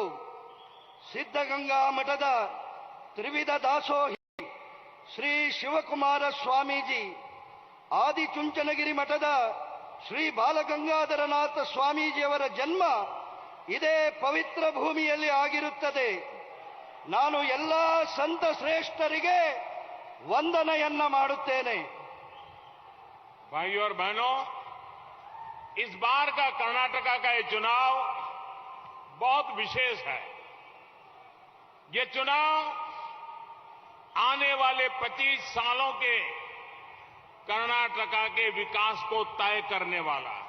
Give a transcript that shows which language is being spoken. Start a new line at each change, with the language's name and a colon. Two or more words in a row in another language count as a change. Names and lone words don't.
Kannada: ಸಿದ್ಧಗಂಗಾ ಮಠದ ತ್ರಿವಿಧ ದಾಸೋಹಿ ಶ್ರೀ ಶಿವಕುಮಾರ ಸ್ವಾಮೀಜಿ, ಆದಿಚುಂಚನಗಿರಿ ಮಠದ ಶ್ರೀ ಬಾಲಗಂಗಾಧರನಾಥ ಸ್ವಾಮೀಜಿಯವರ ಜನ್ಮ ಇದೇ ಪವಿತ್ರ ಭೂಮಿಯಲ್ಲಿ ಆಗಿರುತ್ತದೆ. ನಾನು ಎಲ್ಲ ಸಂತ ಶ್ರೇಷ್ಠರಿಗೆ ವಂದನೆಯನ್ನ ಮಾಡುತ್ತೇನೆ.
Hindi: भाइयों और बहनों, इस बार का कर्नाटका का ये चुनाव बहुत विशेष है. ये चुनाव आने वाले 25 सालों के कर्नाटका के विकास को तय करने वाला है.